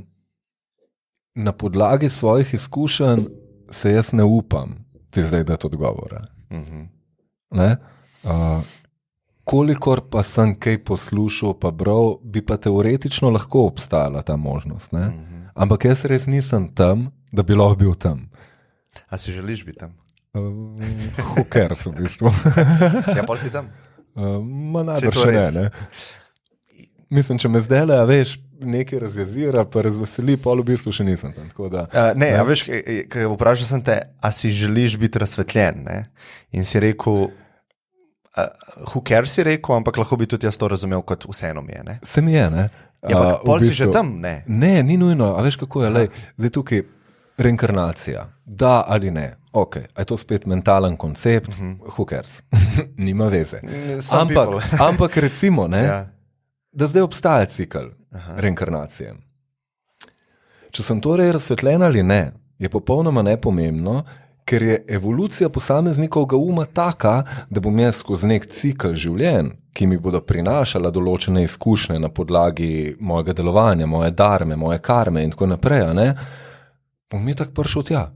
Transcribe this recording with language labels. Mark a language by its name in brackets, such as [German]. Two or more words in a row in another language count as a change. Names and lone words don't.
[Slovenian] Na podlagi svojih izkušenj se jaz ne upam ti zdaj dati odgovora. Kolikor pa sem kaj poslušal pa bral, bi pa teoretično lahko obstajala ta možnost. Ne? Ampak jaz res nisem tam, da bi lahko bil tam. A si želiš biti tam? [English] Who cares [Slovenian] v bistvu. Ja, pa si tam? Najbrž še ne. Mislim, če me zdaj veš, nekaj razjezira, pa razveseli, pa v bistvu še nisem tam. A veš, vprašal sem te, a si želiš biti razsvetljen, ne? In si rekel, [English] who cares [Slovenian] si rekel, ampak lahko bi tudi jaz to razumel kot vseeno mi je, ne? Se mi je, ne? Ja, ampak pol si že tam, ne? Ne, ni nujno, a veš kako je, zdaj tukaj reinkarnacija, da ali ne, ok, a je to spet mentalen koncept, [English] who cares, [Slovenian] nima veze. Ampak recimo, ne? Ja. Da zdaj obstaja cikl reinkarnacije. Če sem torej razsvetljen ali ne, je popolnoma nepomembno, ker je evolucija posameznikovega uma taka, da bom jaz skozi nek cikl življenj, ki mi bodo prinašala določene izkušnje na podlagi mojega delovanja, moje dharme, moje karme in tako naprej, ne, bom mi tako prišel tja.